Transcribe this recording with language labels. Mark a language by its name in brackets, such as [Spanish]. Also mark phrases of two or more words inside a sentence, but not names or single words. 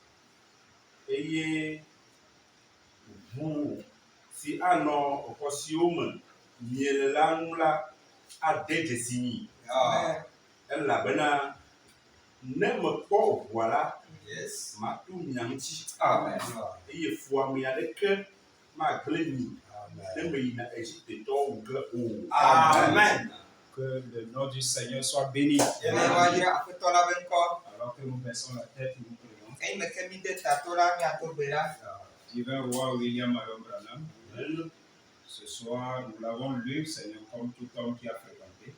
[Ewe] eye ʋu si anɔ xɔ siwo me miele la ŋu la ade dzesi nyi elabena ne mekpɔ ʋua la matu mia ŋuti eye fuame aɖeke magblẽ mi ne meyina Égyptetɔwo ŋu ge o. Amen. [French] Que le nom du Seigneur soit béni. Alors que nous baissons la tête, nous prions. Divin roi William Marion Branham, ce soir, nous l'avons lu, Seigneur, comme tout homme qui a fréquenté.